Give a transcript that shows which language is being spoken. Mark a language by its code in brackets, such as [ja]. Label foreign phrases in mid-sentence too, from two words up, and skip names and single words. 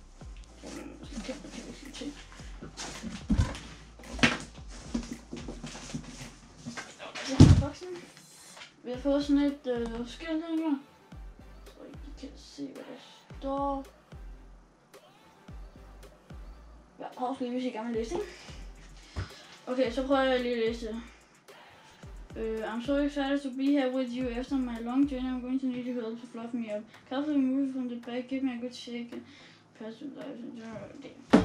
[da] Vi har fået sådan et skilt her. Så I kan se, hvad der står. Ja. pause lige, hvis I gerne vil læse det. Okay, så prøver jeg lige at læse det. [en] I'm so excited to be here with you after my long journey. I'm going to need your help to fluff me up. Carefully move from the back, give me a good shake. Pass the life and det.